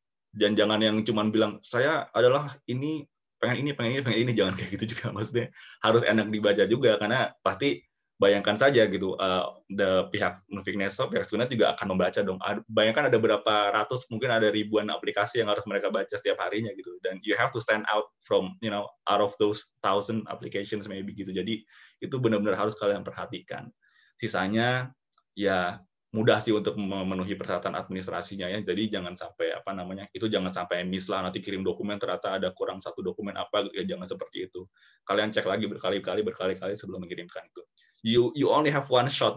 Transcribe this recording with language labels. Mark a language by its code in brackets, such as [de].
[id] Dan jangan yang cuman bilang saya adalah ini, pengen ini, jangan kayak gitu juga. Maksudnya harus enak dibaca juga, karena pasti bayangkan saja gitu, pihak Nufik Neso, pihak Stunet juga akan membaca dong. Bayangkan ada berapa ratus, mungkin ada ribuan aplikasi yang harus mereka baca setiap harinya gitu. [en] Dan you have to stand out from, out of those 1,000 applications maybe gitu. [id] Jadi itu benar-benar harus kalian perhatikan. Sisanya ya mudah sih untuk memenuhi persyaratan administrasinya ya. Jadi jangan sampai jangan sampai miss lah, nanti kirim dokumen ternyata ada kurang satu dokumen apa gitu ya, jangan seperti itu. Kalian cek lagi berkali-kali sebelum mengirimkan itu. [en] You only have one shot.